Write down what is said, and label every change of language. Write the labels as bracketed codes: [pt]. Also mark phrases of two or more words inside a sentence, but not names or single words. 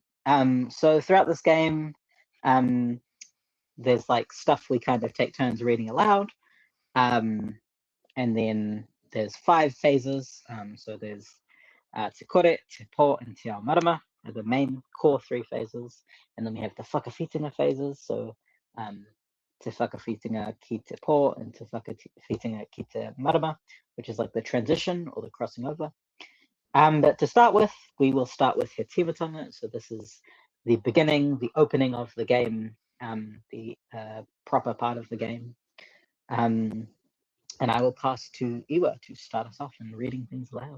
[en] So throughout this game, there's like stuff we kind of take turns reading aloud, and then there's 5 phases. So there's [mi] Te Kore, Te Po, [en] and [mi] Te Ao Marama [en] are the main core 3 phases, and then we have the Whakawhitinga phases. [mi] So Te Whakawhitinga ki Te Po and Te Whakawhitinga ki Te Marama, [en] which is like the transition or the crossing over. But to start with, we will start with [mi] He Timatanga. [en] So this is the beginning, the opening of the game, the proper part of the game. And I will pass to Iwa to start us off in reading things aloud.